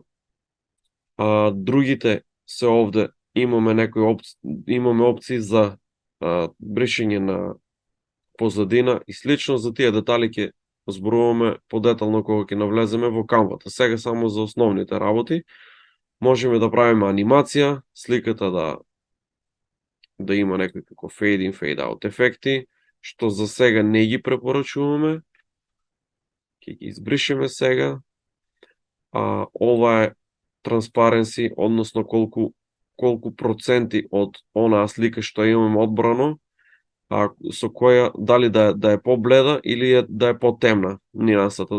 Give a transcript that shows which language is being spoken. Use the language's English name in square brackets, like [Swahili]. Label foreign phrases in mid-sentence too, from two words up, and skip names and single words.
[Macedonian] Другите се овде имаме опции за бришење на позадина и слично. За тие детали ќе зборуваме подетално кога ќе навлеземе во Canva-та. Сега само за основните работи. Можеме да правиме анимација, сликата да има некој како [English] fade in, fade out [Macedonian] ефекти, што за сега не ги препорачуваме. Ќе ги избришеме сега. Ова е transparency, односно колку проценти од онаа слика што имаме одбрано, со која дали да е побледа или да е потемна нијансата.